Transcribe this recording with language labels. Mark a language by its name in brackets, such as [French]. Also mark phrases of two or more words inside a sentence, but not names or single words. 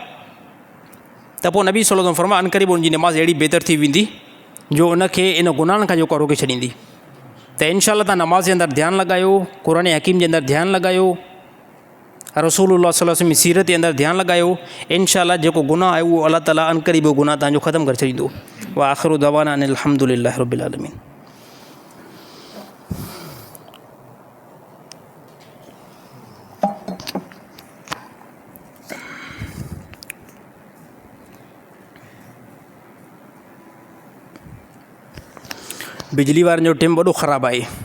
[Sindhi] त पोइ नबी [Arabic] صلى الله عليه وسلم [Sindhi] फरमाया अनक़रीब हुनजी नमाज़ अहिड़ी बहितर थी वेंदी जो उनखे इन गुनाहनि खां जेको रोके छॾींदी। त इंशाअल्लाह तव्हां नमाज़ जे अंदरि ध्यानु लॻायो, क़ुर हकीम जे अंदरि ध्यानु लॻायो, [Arabic] رسول الله صلى الله عليه وسلم [Sindhi] जी सीरत जे अंदरि ध्यानु लॻायो। इंशाअल्लाह जेको गुनाह आहे उहो अलाह ताला अनक़रीब उहो गुनाह तव्हांजो ख़तमु करे छॾींदो। [Arabic] وآخر دعوانا أن الحمد لله رب العالمين. [Sindhi] बिजली वारनि जो टाइम वॾो ख़राबु आहे।